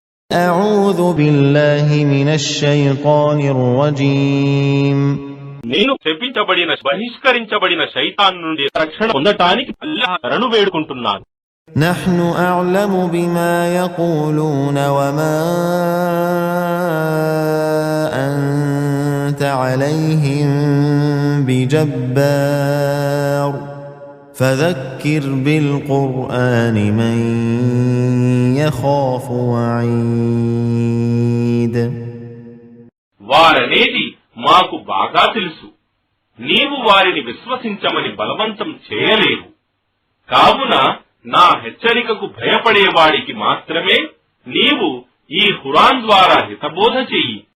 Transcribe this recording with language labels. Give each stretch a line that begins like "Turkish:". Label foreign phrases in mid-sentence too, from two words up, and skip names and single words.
Arabic: أعوذ بالله من الشيطان الرجيم
Telugu: నేను శపించబడిన బహిష్కరించబడిన శైతాన్ నుండి రక్షణ పొందటానికి అల్లాహ్ శరణు వేడుకుంటున్నాను.
Arabic: نحن أعلم بما يقولون وما أنت عليهم بجبار فذكر بالقرآن من يخاف وعيد
Telugu: వారనేది మాకు బాగా తెలుసు. నీవు వారిని విశ్వసించమని బలవంతం చేయలేవు. కావున నా హెచ్చరికకు భయపడేవాడికి మాత్రమే నీవు ఈ ఖురాన్ ద్వారా హితబోధ చెయ్యి.